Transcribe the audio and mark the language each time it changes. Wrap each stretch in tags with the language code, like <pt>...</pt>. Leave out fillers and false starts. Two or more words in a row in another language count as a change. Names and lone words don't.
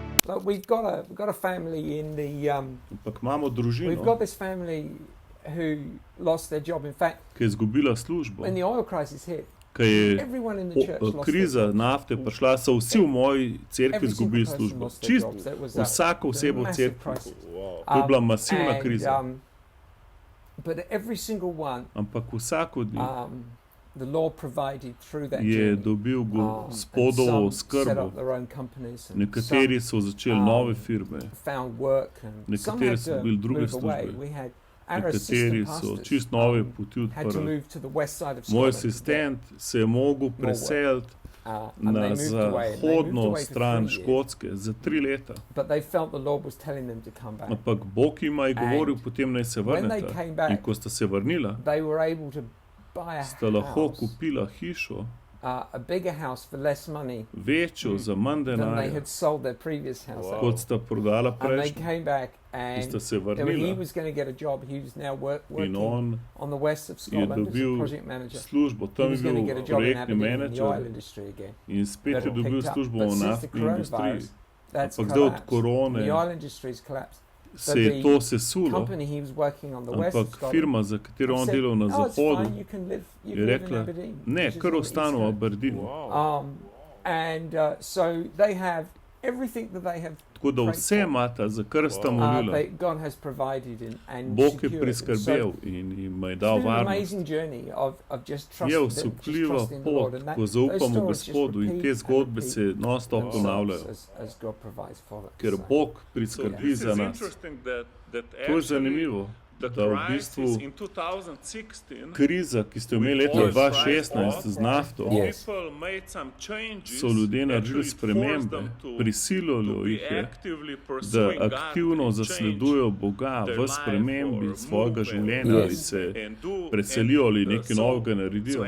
<en>But we've got a family in the.</en> <sl>Ampak imamo</sl> <en>We've</en> <sl>družino,</sl> <en>got this family who lost their job. In fact,</en> <sl>ki je izgubila službo.</sl> <en>when the oil crisis hit,</en> <sl>Ko je</sl> <en>everyone in the church lost their</en> <sl>kriza</sl> <en>job.</en> <sl>nafte prišla, so vsi v moji cerkvi</sl> <en>Every single</en> <sl>izgubili</sl> <en>person</en> <sl>službo.</sl> <en>lost their jobs. That was</en> <sl>Vsako</sl> <en>a</en> <sl>osebo v</sl> <en>massive</en> <sl>cerkvi.</sl> <en>crisis.</en> <sl>To je bila masivna</sl> <en>And,</en> <sl>kriza.</sl> <en>But every single one,</en> <sl>Ampak vsak od njih</sl> <en>the Lord provided through that</en> <sl>je</sl> <en>journey.</en> <sl>dobil</sl> <en>And</en> <sl>Gospodovo</sl> <en>some set</en> <sl>skrbo.</sl> <en>up their own companies, and</en> <sl>Nekateri so začeli nove firme,</sl> <en>some found work, and some</en> <sl>nekateri</sl> <en>had</en> <sl>so</sl> <en>to</en> <sl>dobili druge</sl> <en>move away.</en> <sl>službe,</sl> <en>We had our</en> <sl>nekateri</sl> <en>assistant</en> <sl>so</sl> <en>pastors</en> <sl>čist nove poti</sl> <en>had to</en> <sl>odprli.</sl> <en>move to the west side of</en> <sl>Moj</sl> <en>Scotland.</en> <sl>asistent se je mogel preseliti</sl> <en>And</en> <sl>na</sl> <en>they moved away, and they moved</en> <sl>zahodno</sl> <en>away for</en> <sl>stran</sl> <en>3 years.</en> <sl>Škotske za 3 leta.</sl> <en>But they felt the Lord was telling them to come back.</en> <sl>Ampak Bog jima je govoril, potem naj se</sl> <en>when they</en> <sl>vrneta.</sl> <en>came back,</en> <sl>In ko sta se vrnila,</sl> <en>They were able to buy a</en> <sl>sta lahko</sl> <en>house,</en> <sl>kupila hišo,</sl> <en>a bigger house for less money</en> <sl>večjo za manj</sl> <en>than they</en> <sl>denarja,</sl> <en>had sold their previous house at.</en> <sl>kot sta prodala</sl> <en>And they</en> <sl>prejšnjo.</sl> <en>came back,</en> <sl>In</sl> <en>and</en> <sl>sta se</sl> <en>he</en> <sl>vrnila</sl> <en>was going to get a job. He was now</en> <sl>in</sl> <en>working on on the west of</en> <sl>je</sl> <en>Scotland as a</en> <sl>dobil</sl> <en>project manager.</en> <sl>službo.</sl> <en>He</en> <sl>Tam je</sl> <en>was going to get a</en> <sl>bil</sl> <en>job in</en> <sl>projektni</sl> <en>Aberdeen in the oil</en> <sl>menedžer</sl> <en>industry again.</en> <sl>in spet</sl> <en>That</en> <sl>je</sl> <en>all</en> <sl>dobil</sl> <en>picked up.</en> <sl>službo</sl> <en>But</en> <sl>v</sl> <en>since the</en> <sl>naftni industriji.</sl> <en>coronavirus, that's</en> <sl>Ampak zdaj od</sl> <en>collapsed.</en> <sl>korone</sl> <en>The oil industry's collapsed.</en> <sl>se je to sesulo,</sl> <en>Company he was working on the west of</en> <sl>ampak</sl> <en>Scotland</en> <sl>firma, za katero on</sl> <en>said,</en> <sl>delal na</sl> <en>"Oh, it's</en> <sl>zahodu,</sl> <en>fine, you can live</en> <sl>je</sl> <en>in</en> <sl>rekla,</sl> <en>Aberdeen."</en> <sl>ne,</sl> <en>which is</en> <sl>kar</sl> <en>on the</en> <sl>ostanu v</sl> <en>east coast.</en> <sl>Aberdeenu.</sl> <en>And so they have everything that they have.</en> <sl>Tako da vse imata, za kar sta molila.</sl> <en>God has provided and</en> <sl>Bog je</sl> <en>secured.</en> <sl>priskrbel</sl> <en>So</en> <sl>in jim je</sl> <en>it's</en> <sl>dal</sl> <en>been an</en> <sl>varnost.</sl> <en>amazing journey of just</en> <sl>Je</sl> <en>trusting,</en> <sl>osupljiva</sl> <en>trusting the Lord,</en> <sl>pot,</sl> <en>and that,</en> <sl>ko</sl> <en>those</en> <sl>zaupamo</sl> <en>stories just</en> <sl>Gospodu in</sl> <en>repeat</en> <sl>te</sl> <en>and</en> <sl>zgodbe</sl> <en>repeat</en> <sl>se non-stop</sl> <en>themselves</en> <sl>ponavljajo,</sl> <en>as God provides for them.</en> <sl>ker</sl> <en>So,</en> <sl>Bog priskrbi za nas. To je zanimivo, da v bistvu kriza, ki ste jo imeli leta 2016 z nafto,</sl> <en>Yes.</en> <sl>so ljudje naredili spremembe, prisililo jih je, da aktivno zasledujejo Boga v spremembi svojega življenja ali se preselijo ali nekaj novega naredijo.</sl>